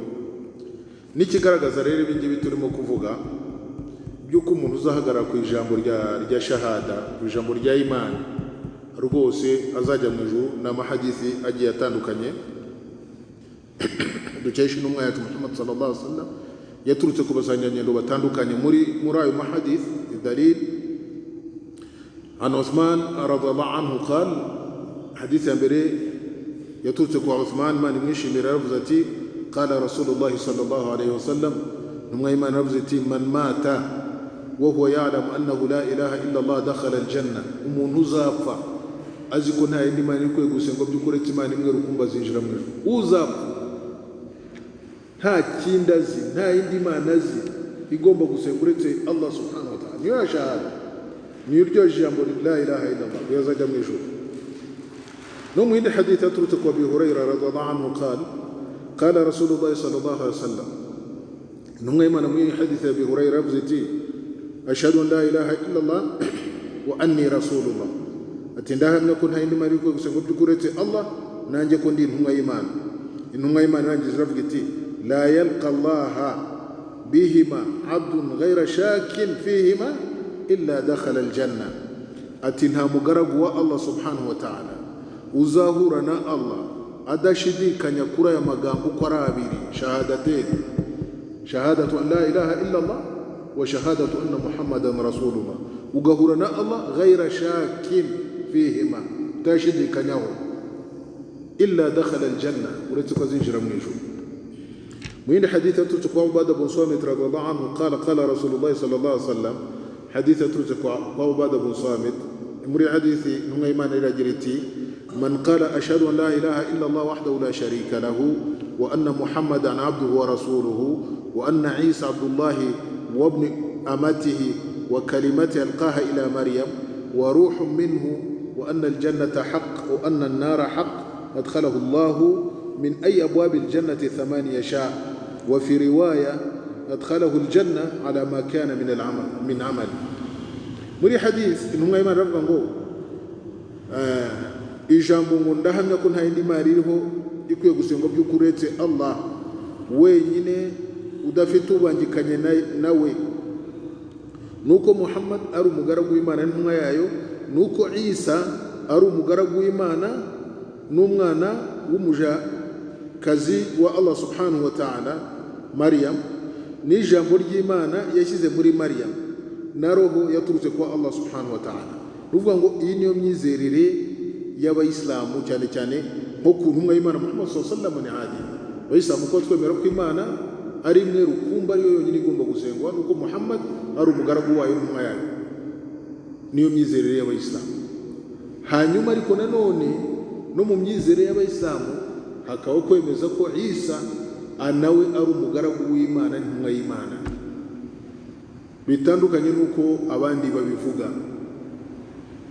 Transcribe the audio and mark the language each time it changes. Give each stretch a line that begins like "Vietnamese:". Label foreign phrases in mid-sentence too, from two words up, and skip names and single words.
Kinyarwanda: N'ikigaragaza rero ibi ngibi turimo kuvuga by'uko umuntu uzahagarara ku ijambo rya shahada, ku ijambo rya imani rwose azajya mu ijuru, n'amahadisi agiye atandukanye dukesha intumwa yacu Muhammad
Arabic: صلى الله عليه وسلم
Kinyarwanda: yaturutse ku basanganyangendo batandukanye. Muri ayo mahadisi
Arabic: دليل عن عثمان رضي الله عنه قال,
Kinyarwanda: hadisi ya mbere yaturutse ku Uthman Imana imwishimira, yaravuze ati
Arabic: قال رسول الله صلى الله عليه وسلم,
Kinyarwanda: intumwa y'Imana yaravuze ati
Arabic: من مات وهو يعلم أنه لا إله إلا الله دخل الجنة,
Kinyarwanda: umuntu uzapfa azi ko nta yindi Mana ikwiye gusenga by'ukuri Imana imwe rukumbi azinjira mu ijuru. Uzapfa nta kindi azi, nta yindi Mana azi igomba gusenga uretse
Arabic: الله سبحانه وتعالى,
Kinyarwanda: niyo shahada, niyo ryo jambo
Arabic: لا إله إلا الله,
Kinyarwanda: yazajya mu ijuru. No mu yindi hadith yaturutse ku Abi Hurairah
Arabic: رضي الله عنه قال رسول الله صلى الله عليه وسلم,
Kinyarwanda: intumwa y'Imana mu hadith ya Abi Hurairah yavuze ati
Arabic: أشهد أن لا إله إلا الله وأني رسول الله,
Kinyarwanda: ati ndahamya ko nta yindi Mana ikwiye gusenga by'ukuri uretse Allah, nanjye ko ndi intumwa y'Imana. Intumwa y'Imana irangiza iravuga iti
Arabic: لا يلقى الله بهما عبد غير شاك فيهما إلا دخل الجنة,
Kinyarwanda: ati nta mugaragu wa
Arabic: الله سبحانه وتعالى
Kinyarwanda: uzahura na Allah adashidikanya kuri aya magambo uko ari abiri,
Arabic: شهادة أن لا إله إلا الله وشهادة أن محمدا رسول الله,
Kinyarwanda: ugahura na Allah
Arabic: غير شاك فيهما، tashidikanyaho، إلا دخل الجنة,
Kinyarwanda: uretse ko azinjira mu ijuru. Mu yindi hadith yaturutse ku Ubada bin Samit
Arabic: رضي الله عنه قال رسول الله صلى الله عليه وسلم,
Kinyarwanda: hadith yaturutse ku Ubada bin Samit, muri hadithi intumwa y'Imana iragira iti
Arabic: من قال أشهد أن لا إله إلا الله وحده لا شريك له وأن محمدا عبده ورسوله وأن عيسى عبد الله وابن أمته وكلمته ألقاها إلى مريم وروح منه وأن الجنة حق وأن النار حق أدخله الله من أي أبواب الجنة الثمانية شاء وفي رواية أدخله الجنة على ما كان من العمل.
Kinyarwanda: Muri hadith intumwa y'Imana iravuga ngo ijambo ngo ndahamya ko nta yindi Mana iriho ikwiye gusengwa by'ukuri uretse Allah wenyine udafite ubangikanye nawe, nuko Muhammad ari umugaragu w'Imana n'intumwa yayo, nuko Isa ari umugaragu w'Imana n'umwana w'umujakazi wa
Arabic: الله سبحانه وتعالى
Kinyarwanda: Maryam, n'ijambo ry'Imana yashyize muri Maryam, na roho yaturutse kwa
Arabic: الله سبحانه وتعالى.
Kinyarwanda: Ruvuga ngo iyi niyo myizerere y'abayisilamu, cyane cyane nko ku ntumwa y'Imana Muhammad
Arabic: صلى الله عليه وسلم.
Kinyarwanda: Ni hadi abayisilamu ko twemera ko Imana ari imwe rukumbi, ariyo yonyine igomba gusengwa, nuko Muhammad ari umugaragu wayo n'intumwa yayo, niyo myizerere y'abayisilamu. Hanyuma ariko nanone no mu myizerere y'abayisilamu hakaba kwemeza ko Isa nawe ari umugaragu w'Imana n'intumwa y'Imana, bitandukanye nuko abandi babivuga.